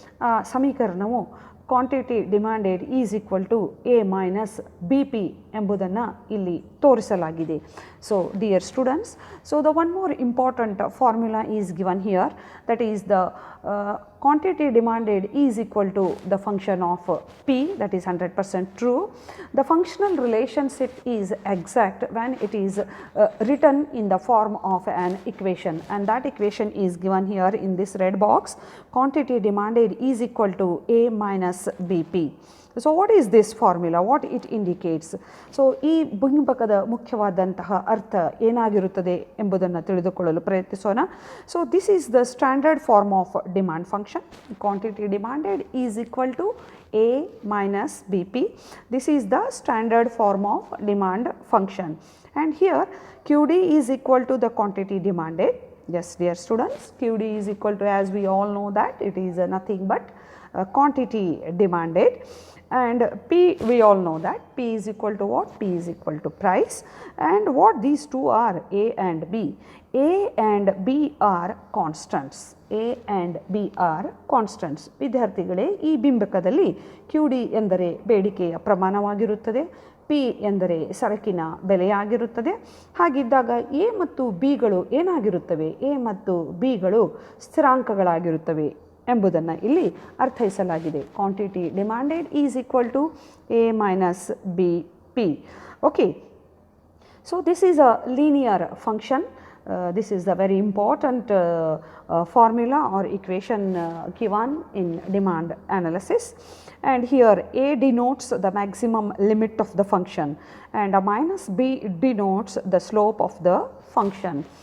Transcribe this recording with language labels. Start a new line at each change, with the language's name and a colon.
Kannada: ಆ ಸಮೀಕರಣವು
English: quantity demanded is equal to A minus B P
Kannada: ಎಂಬುದನ್ನು ಇಲ್ಲಿ ತೋರಿಸಲಾಗಿದೆ.
English: So dear students, so the one more important formula is given here, that is the quantity demanded is equal to the function of P, that is 100% true. The functional relationship is exact when it is written in the form of an equation, and that equation is given here in this red box. Quantity demanded is equal to A minus BP. So what is this formula? What it indicates?
Kannada: So ಈ ಬಿಂಬಕದ ಮುಖ್ಯವಾದಂತಹ ಅರ್ಥ ಏನಾಗಿರುತ್ತದೆ ಎಂಬುದನ್ನು ತಿಳಿದುಕೊಳ್ಳಲು ಪ್ರಯತ್ನಿಸೋಣ.
English: So this is the standard form of demand function. Quantity demanded is equal to A minus BP. This is the standard form of demand function, and here QD is equal to the quantity demanded. Yes, dear students, QD is equal to, as we all know, that it is nothing but quantity demanded, and P, we all know that P is equal to what? P is equal to price, and what these two are, A and B. A and B are constants. A and B are constants.
Kannada: ವಿದ್ಯಾರ್ಥಿಗಳೇ, ಈ ಬಿಂಬಕದಲ್ಲಿ QD ಎಂದರೆ ಬೇಡಿಕೆಯ ಪ್ರಮಾಣವಾಗಿರುತ್ತದೆ, P ಎಂದರೆ ಸರಕಿನ ಬೆಲೆಯಾಗಿರುತ್ತದೆ. ಹಾಗಿದ್ದಾಗ A ಮತ್ತು Bಗಳು ಏನಾಗಿರುತ್ತವೆ? A ಮತ್ತು Bಗಳು ಸ್ಥಿರಾಂಕಗಳಾಗಿರುತ್ತವೆ ಎಂಬುದನ್ನು ಇಲ್ಲಿ ಅರ್ಥೈಸಲಾಗಿದೆ.
English: Quantity demanded is equal to A minus B P. Okay, so this is a linear function. This is the very important formula or equation given in demand analysis, and here A denotes the maximum limit of the function and a minus B denotes the slope of the function.